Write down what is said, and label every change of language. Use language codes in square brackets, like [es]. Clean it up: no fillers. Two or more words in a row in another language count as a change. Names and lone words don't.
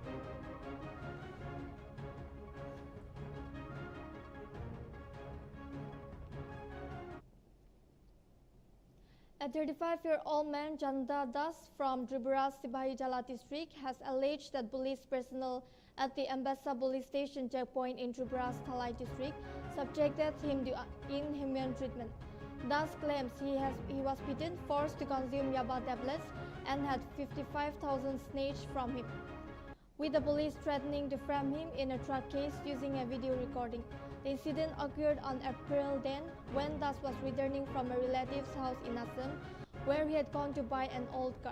[en] A 35-year-old man, Janda Das, from Tripura's Sibahijala district, has alleged that police personnel at the Ambassa police station checkpoint in Tripura's Thalai district subjected him to inhumane treatment. Das claims he was beaten, forced to consume yaba tablets, and had 55,000 snatched from him, with the police threatening to frame him in a drug case using a video recording. The incident occurred on April 10 when Das was returning from a relative's house in Assam, where he had gone to buy an old car.